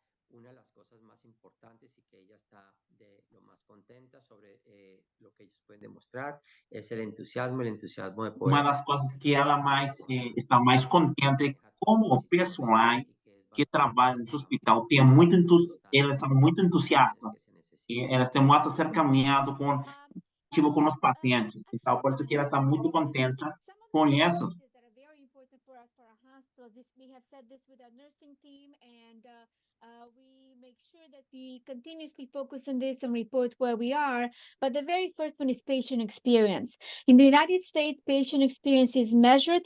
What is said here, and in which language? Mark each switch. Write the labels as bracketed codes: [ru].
[es] Una de las cosas más importantes y que ella está de lo más contenta sobre lo que ellos pueden demostrar es el entusiasmo de poder. [pt] Uma das coisas que ela está mais contente como personal que trabalham no hospital têm eles são muito entusiastas e eles têm muito acercamento com os pacientes. Então, por isso que eles estão muito contentes com isso. [en] That are very important for us, for our hospitals. We have said this with our nursing team, and we make sure that we continuously focus on this and report where we are. But the very first one is patient experience. In the United States, patient experience is measured.